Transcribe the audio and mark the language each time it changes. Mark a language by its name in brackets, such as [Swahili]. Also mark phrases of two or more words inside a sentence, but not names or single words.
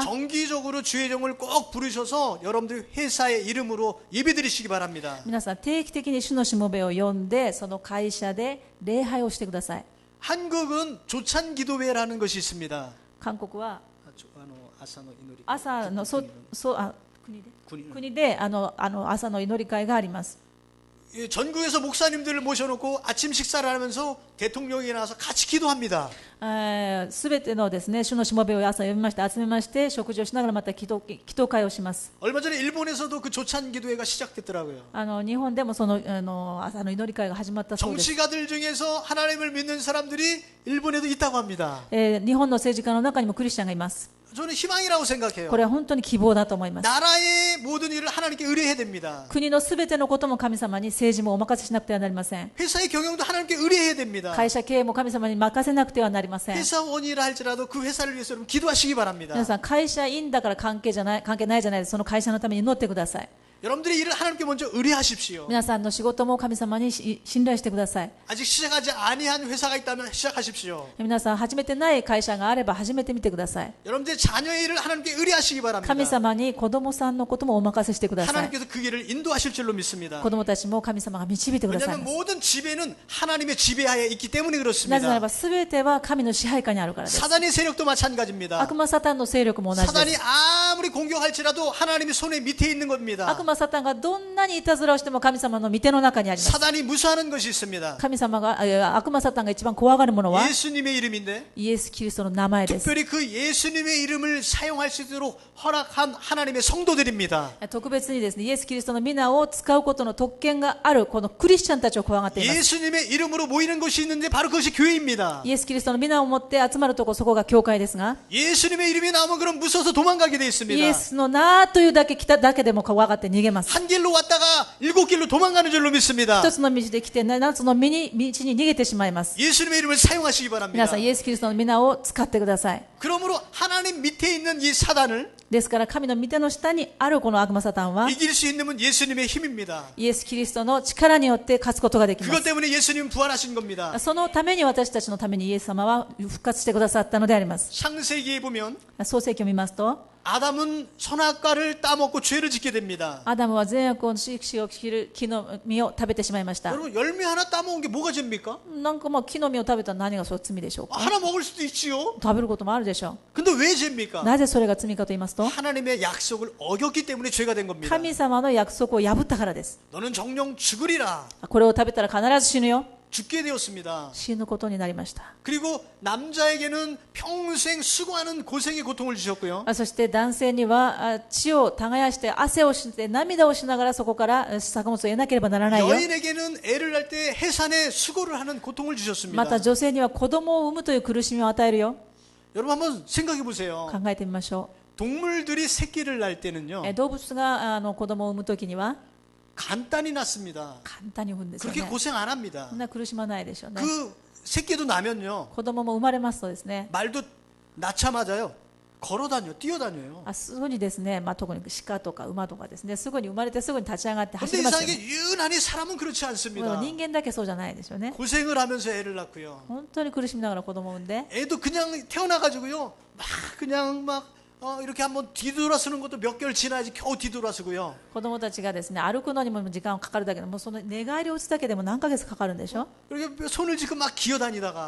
[Korean] 정기적으로 주의 종을 꼭 부르셔서 여러분들 회사의 이름으로 예배드리시기 바랍니다. [Japanese] 皆さん定期的に主のしもべを呼んでその会社で礼拝をしてください。 [Korean] 한국은 조찬기도회라는 것이 있습니다. [Japanese] 韓国は朝の 祈り朝の国で [Korean] 군인. [Japanese] 朝の祈り会があります。 [Korean] 전국에서 목사님들을 모셔놓고 아침 식사를 하면서 대통령이 나와서 같이 기도합니다. [Japanese] すべてのですね、主のしもべを朝呼びまして、集めまして、食事をしながらまた祈祷会をします。 [Korean] 얼마 전에 일본에서도 그 조찬 기도회가 시작됐더라고요. [Japanese] 日本でもその朝の祈り会が始まったそうです。 [Korean] 정치가들 중에서 하나님을 믿는 사람들이 일본에도 있다고 합니다. [Japanese] 日本の政治家の中にもクリスチャンがいます。 [Korean] 저는 희망이라고 생각해요. [Japanese] これは本当に希望だと思います。 [Korean] 나라의 모든 일을 하나님께 의뢰해야 됩니다. [Japanese] 国のすべてのことも神様に、政治もお任せしなくてはなりません。 [Korean] 회사의 경영도 하나님께 의뢰해야 됩니다. [Japanese] 会社経営も神様に任せなくてはなりません。 [Korean] 회사원이라 할지라도 그 회사를 위해서 여러분 기도하시기 바랍니다. [Japanese] 皆さん、会社員だから関係ないじゃないです。その会社のために祈ってください。 [Korean] 여러분들의 일을 하나님께 먼저 의뢰하십시오. [Japanese] 皆さんの仕事も神様に信頼してください。 [Korean] 아직 시작하지 아니한 회사가 있다면 시작하십시오. [Japanese] 皆さん、始めてない会社があれば始めてみてください。 [Korean] 여러분들의 자녀의 일을 하나님께 의뢰하시기 바랍니다. [Japanese] 神様に子供さんのこともお任せしてください。 [Korean] 하나님께서 그 길을 인도하실 줄로 믿습니다. [Japanese] 子供たちも神様が導いてください [Korean] 왜냐하면 [Japanese] ます。 [Korean] 모든 지배는 하나님의 지배하에 있기 때문에 [Japanese] なぜなら [Korean] 그렇습니다. [Japanese] ば全ては神の支配下にあるからです。 [Korean] 사단의 세력도 마찬가지입니다. [Japanese] 悪魔サタンの勢力も同じで [Korean] 사단이 [Japanese] す。 [Korean] 아무리 공격할지라도 하나님의 손에 밑에 있는 겁니다. [Japanese] 悪魔サタンがどんなにいたずらをしても神様の御手の中にあります。 [Korean] 사단이 무서워하는 것이 있습니다. [Japanese] 神様が悪魔サタンが一番怖がるものは [Korean] 예수님의 이름인데 [Japanese] イエス・キリストの名前です。 [Korean] 특별히 그 예수님의 이름을 사용할 수 있도록 허락한 하나님의 성도들입니다. [Japanese] 特別にですね、イエス・キリストの皆を使うことの特権があるこのクリスチャンたちを怖がっています。 [Korean] 예수님의 이름으로 모이는 것이 있는데 바로 그것이 교회입니다. [Japanese] イエス・キリストの皆を持って集まるところ、そこが教会ですが、 [Korean] 예수님의 이름이 나오면 그럼 무서워서 도망가게 되어 [Japanese] イ [Korean] 있습니다. [Japanese] エスの名というだけ来ただけでも怖がって逃げます。 [Korean] 한 길로 왔다가 일곱 길로 도망가는 줄로 믿습니다. [Japanese] 一つの道で来て7つの道に逃げてしまいます。 [Korean] 예수님의 이름을 사용하시기 [Japanese] 皆 [Korean] 바랍니다. [Japanese] さん、イエス・キリストの皆を使ってください。 [Korean] 그러므로 하나님 밑에 있는 이 사단을 [Japanese] ですから神の御手の下にあるこの悪魔サタンは [Korean] 이길 수 있는 분 예수님의 힘입니다. [Japanese] イエス・キリストの力によって勝つことができま [Korean] 그것 [Japanese] す。 [Korean] 때문에 예수님은 부활하신 겁니다. [Japanese] そのために私たちのためにイエス様は復活してくださったのであります。 [Korean] 창세기에 보면 [Japanese] 創世記を見ますと、 [Korean] 아담은 선악과를 따먹고 죄를 짓게 됩니다. [Japanese] アダムは善悪を死を切る木の実を食べてしまいました。 [Korean] 여러분 열매 하나 따먹은 게 뭐가 죄입니까? [Japanese] なんかもう木の実を食べたら何がそう罪でしょうか。 [Korean] 하나 먹을 수도 있지요. [Japanese] 食べることもあるでしょ [Korean] 근데 왜 죄입니까? [Japanese] う。なぜそれが罪かと言いますと、 [Korean] 하나님의 약속을 어겼기 때문에 죄가 된 겁니다. [Japanese] 神様の約束を破ったからです。 [Korean] 너는 정령 죽으리라. [Japanese] これを食べたら必ず死ぬよ。 [Korean] 죽게 되었습니다. [Japanese] 死ぬことになりました。 [Korean] 그리고 남자에게는 평생 수고하는 고생의 고통을 주셨고요. [Japanese] そして男性には血を耕して汗をして涙をしながらそこから作物を得なければならないよ。 [Korean] 여인에게는 애를 낳을 때 해산의 수고를 하는 고통을 주셨습니다. [Japanese] また女性には子供を産むという苦しみを与えるよ。 [Korean] 여러분 한번 생각해 보세요. [Japanese] 考えてみましょ [Korean] 동물들이 새끼를 낳을 [Japanese] う。 [Korean] 때는요 [Japanese] 動物が子供を産むときには [Korean] 간단히 낳습니다. [Japanese] 簡単に産むんですよ [Korean] 그렇게 [Japanese] ね。 [Korean] 고생 안 합니다. [Japanese] そんな苦しまないでしょうね。 [Korean] 그 새끼도 나면요 [Japanese] 子供も生まれますとですね、 [Korean] 말도 낳자마자요 걸어다녀 뛰어다녀요. [Japanese] すぐにですね、特に鹿とか馬とかですね、すぐに生まれてすぐに立ち上がって走 [Korean] 근데 [Japanese] りますよね。 [Korean] 이상하게 유난히 사람은 그렇지 [Japanese] でも [Korean] 않습니다. [Japanese] 人間だけそうじゃないですよね。 [Korean] 고생을 하면서 애를 낳고요. [Japanese] 本当に苦しみながら子供を産んで、 [Korean] 애도 그냥 태어나가지고요 막 그냥 막 이렇게 한번 뒤돌아서는 것도 몇 개월 지나야지 겨우 뒤돌아서고요. [Japanese] 子供たちがですね、歩くのにも時間かかるだけでも、その寝返りを打つだけでも何ヶ月かかるんでしょ。 [Korean] 이렇게 손을 쥐고 막 기어다니다가